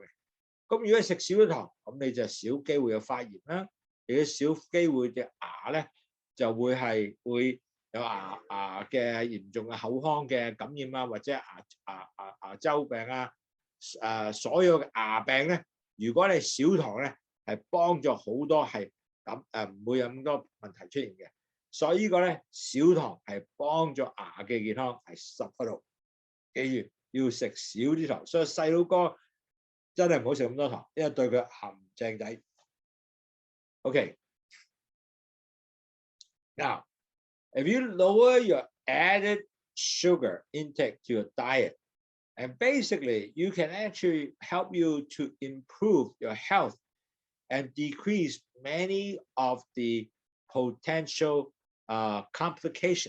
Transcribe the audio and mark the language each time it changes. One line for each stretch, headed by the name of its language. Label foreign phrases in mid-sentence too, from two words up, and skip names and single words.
Cantonese: 咁如果食少咗糖，咁你就少機會有發炎啦，亦都少機會隻牙咧就會有牙嘅嚴重嘅口腔嘅感染啊，或者牙周病啊，所有嘅牙病咧，如果你少糖咧，係幫助好多係咁唔會有咁多問題出現嘅。所以呢個咧少糖係幫助牙嘅健康係10%。記住要食少啲糖，所以細佬哥真係唔好食咁多糖，因為對佢鹹正仔。Okay.
English: Now, if you lower your added sugar intake to your diet, and basically you can actually help you to improve your health and decrease many of the potential complications.